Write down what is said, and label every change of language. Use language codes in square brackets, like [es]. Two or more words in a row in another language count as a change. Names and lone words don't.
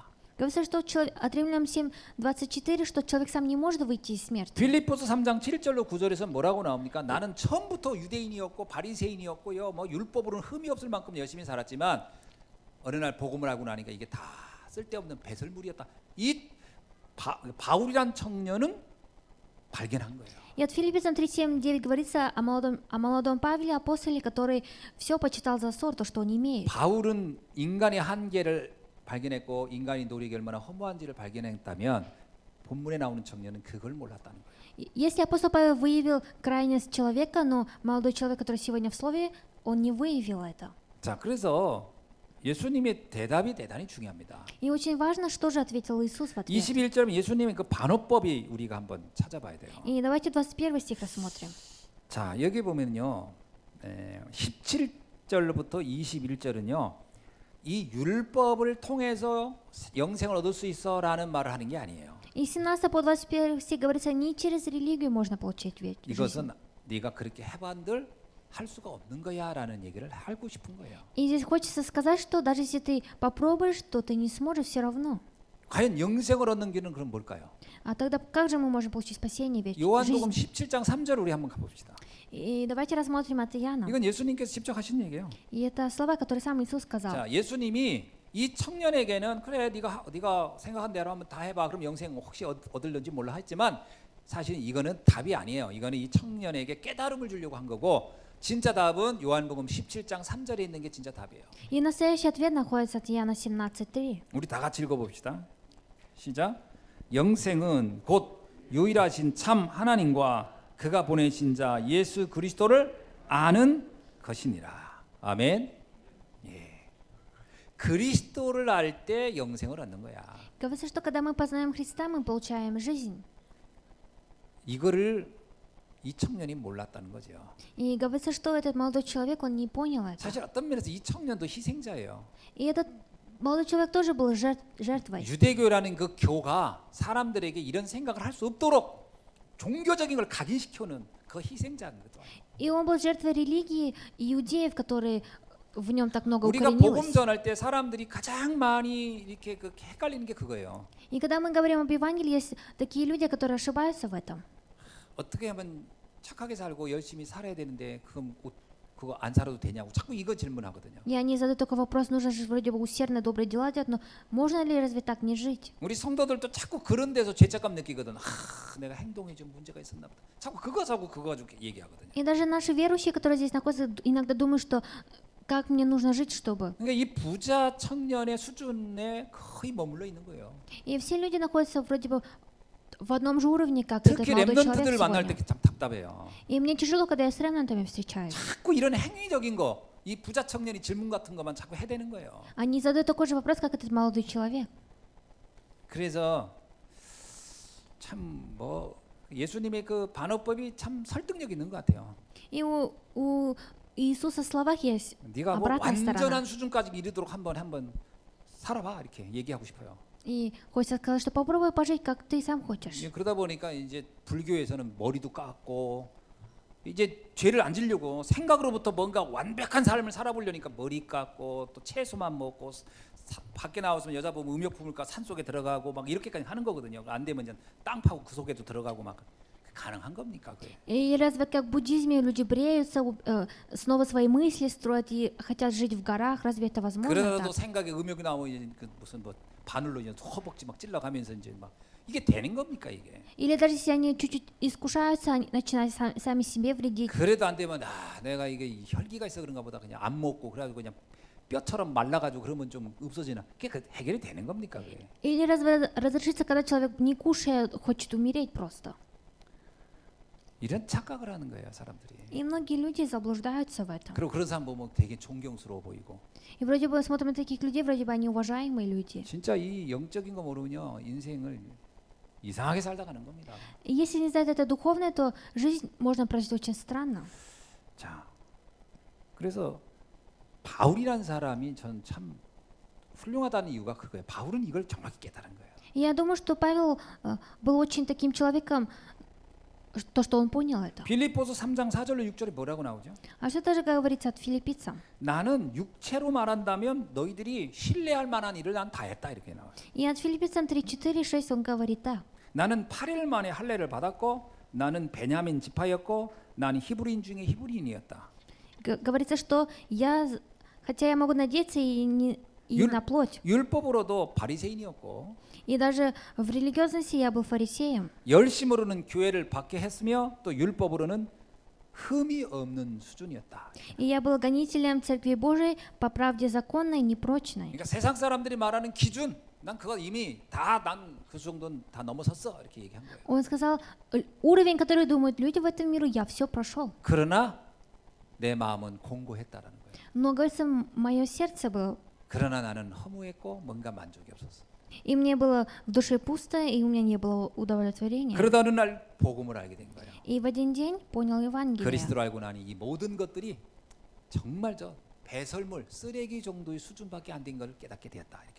[ru] Говорится, что от римлянам 7:24, что человек сам не может выйти из смерти. [ko] 빌립보서 3장 7절로 9절에서 뭐라고 나옵니까? 나는 처음부터 유대인이었고 바리새인이었고요. 뭐 율법으로는 흠이 없을 만큼 열심히 살았지만 어느 날 복음을 알고 나니까 이게 다 쓸데없는 배설물이었다. 이 바울이란 청년은 발견한 거예요. [ru] И от Филиппийцам 3:7-9 говорится о молодом Павле, апостоле, который все почитал за ссор, то, что он имеет. [ko] 바울은 인간의 한계를 발견했고 인간이 노력이 얼마나 허무한지를 발견했다면 본문에 나오는 청년은 그걸 몰랐다는 거예요. [ru] Если апостол Павел выявил крайность человека, но молодой человек, который сегодня в слове, он не выявил это. [ko] 자, 그래서 예수님의 대답이 대단히 중요합니다. [ru] И очень важно, что же ответил Иисус в ответ. [ko] 21절 예수님의 그 반어법이 우리가 한번 찾아봐야 돼요. [ru] И давайте 21 стих рассмотрим. [ko] 자, 여기 보면요. 17절부터 21절은요. 이 율법을 통해서 영생을 얻을 수 있어라는 말을 하는 게 아니에요. [ru] И 17 по 21 стих говорится, не через религию можно получить жизнь. [ko] 이것은 네가 그렇게 해반들 할 수가 없는 거야라는 얘기를 하고 싶은 거예요. [ru] И здесь хочется сказать, что даже если ты попробуешь, то ты не сможешь все равно. [ko] 과연 영생을 얻는 길은 그럼 뭘까요? [ru] А тогда как же мы можем получить спасение, 요한복음 жизнь? [ko] 17장 3절 우리 한번 가봅시다. [ru] И давайте рассмотрим от Иоанна. [ko] 이건 예수님께서 직접 하신 얘기예요. [ru] И это слова, которые сам Иисус сказал. [ko] 자, 예수님이 이 청년에게는 그래 네가 생각한 대로 한번 다 해봐. 그럼 영생 혹시 얻을는지 몰라 했지만 사실 이거는 답이 아니에요. 이거는 이 청년에게 깨달음을 주려고 한 거고 진짜 답은 요한복음 17장 3절에 있는 게 진짜 답이에요. [ru] И настоящий ответ находится от Иоанна 17:3. [ko] 우리 다 같이 읽어봅시다. 시작. 영생은 곧 유일하신 참 하나님과 그가 보내신 자 예수 그리스도를 아는 것이니라. 아멘. 예. 그리스도를 알 때 영생을 얻는 거야. [ru] Говорится, что когда мы познаем Христа, мы получаем жизнь. [ko] 이거를 이 청년이 몰랐다는 거죠. [ru] И говорится, что этот молодой человек, он не понял это. [ko] 사실 어떤 면에서 이 청년도 희생자예요. [ru] И этот молодой человек тоже был жертвой. [ko] 유대교라는 그 교가 사람들에게 이런 생각을 할 수 없도록 종교적인 걸 각인시켜놓은 그 희생자인 거죠. [ru] И он был жертвой религии иудеев, которые в нем так много [ko] 우리가 복음 [ru] укоренилось. [ko] 전할 때 사람들이 가장 많이 이렇게 그 헷갈리는 게 그거예요. [ru] И когда мы говорим об Евангелии, есть такие люди, которые ошибаются в этом. [ko] 어떻게 하면 착하게 살고 열심히 살아야 되는데 그거 안 살아도 되냐고 자꾸 이거 질문하거든요. [ru] И они задают такой вопрос, нужно же вроде бы усердно добрые дела делать, но можно ли разве так не жить? [ko] 우리 성도들도 자꾸 그런 데서 죄책감 느끼거든. 내가 행동에 좀 문제가 있었나 보다. 자꾸 그거 가지고 얘기하거든요. [ru] И даже наши верующие, которые здесь находятся, иногда думают, что как мне нужно жить, чтобы... [ko] 그러니까 이 부자 청년의 수준에 거의 머물러 있는 거예요. [ru] И все люди находятся вроде бы в одном же уровне, как этот [ko] 특히 [ru] молодой человек [ko] 랩런트들 만날 때 [ru] сегодня. [ko] 참 답답해요. [ru] И мне тяжело, когда я с ремнантами встречаюсь. [ko] 자꾸 이런 행위적인 거, 이 부자 청년이 질문 같은 것만 자꾸 해대는 거예요. [ru] Они задают такой же вопрос, как этот молодой человек. [ko] 그래서 참 뭐 예수님의 그 반어법이 참 설득력 있는 것 같아요. [ru] И у Иисуса в словах есть [ko] 네가 뭐 [ru] обратная сторона. [ko] 완전한 수준까지 이르도록 한번 살아봐 이렇게 얘기하고 싶어요. [ru] И хочется сказать, что попробуй пожить, как ты сам хочешь. [ko] 예, 그러다 보니까 이제 불교에서는 머리도 깎고 이제 죄를 안 지려고 생각으로부터 뭔가 완벽한 삶을 살아보려니까 머리 깎고 또 채소만 먹고 밖에 나와서 여자 보면 음욕 품을까 산속에 들어가고 막 이렇게까지 하는 거거든요. 안 되면 이제 땅 파고 그 속에도 들어가고 막 가능한 겁니까 그게? [ru] И разве как в буддизме люди бреются, снова свои мысли строят и хотят жить в горах, разве это возможно? [ko] 그러다도 [ru] Так? [ko] 생각에 음욕이 나오면 이제 그 무슨 뭐 바늘로 이제 허벅지 막 찔러가면서 이제 막 이게 되는 겁니까 이게? [ru] Или даже если они чуть-чуть искушаются, они начинают сами себе вредить. [ko] 그래도 안 되면 내가 이게 혈기가 있어 그런가 보다 그냥 안 먹고 그래가지고 그냥 뼈처럼 말라가지고 그러면 좀 없어지나? 그게 그 해결이 되는 겁니까 그게? [ru] Или разве разрешится, когда человек не кушая, хочет умереть просто? [ko] 이런 착각을 하는 거예요 사람들이. [ru] И многие люди заблуждаются в этом. [ko] 그리고 그런 사람 보면 되게 존경스러워 보이고. [ru] И вроде бы смотрим на таких людей, вроде бы они уважаемые люди. [ko] 진짜 이 영적인 거 모르면요 인생을 이상하게 살다 가는 겁니다. [ru] И если не знать это духовное, то жизнь можно прожить очень странно. [ko] 자, 그래서 바울이라는 사람이 전 참 훌륭하다는 이유가 그거예요. 바울은 이걸 정확히 깨달은 거예요. [ru] И я думаю, что Павел был очень таким человеком, то, что он понял это. [ko] 빌립보서 3장 4절로 6절에 뭐라고 나오죠? [ru] А что тоже говорится от филиппийцам? [ko] 나는 육체로 말한다면 너희들이 신뢰할 만한 일을 난 다 했다 이렇게 나와요. [ru] И от филиппийцам 3:4-6 он говорит так. [ko] 나는 8일 만에 할례를 받았고 나는 베냐민 지파였고 나는 히브리인 중에 히브리인이었다. [ru] Говорится, что я, хотя я могу надеяться и на плоть, [ko] 율법으로도 바리새인이었고 [ru] и даже в религиозности я был фарисеем, [ko] 열심으로는 교회를 받게 했으며 또 율법으로는 흠이 없는 수준이었다. [ru] и я был гонителем Церкви Божией по правде законной, непрочной. [ko] 그러니까 세상 사람들이 말하는 기준, 난 그거 이미 다 난 그 정도는 다 넘어섰어 이렇게 얘기한 거예요. [ru] Он сказал, уровень, который думают люди в этом мире, я все прошел. [ko] 그러나 내 마음은 공고했다라는 거예요. [ru] Но, говорится, мое сердце было, [ko] 그러나 나는 허무했고 뭔가 만족이 없었어. [ru] и мне было в душе пусто, и у меня не было удовлетворения. [ko] 그러다 어느 날 복음을 알게 된 거예요. [ru] И в один день понял Евангелие. [ko] 그리스도를 알고 나니 이 모든 것들이 정말 저 배설물, 쓰레기 정도의 수준밖에 안 된 걸 깨닫게 되었다 이렇게.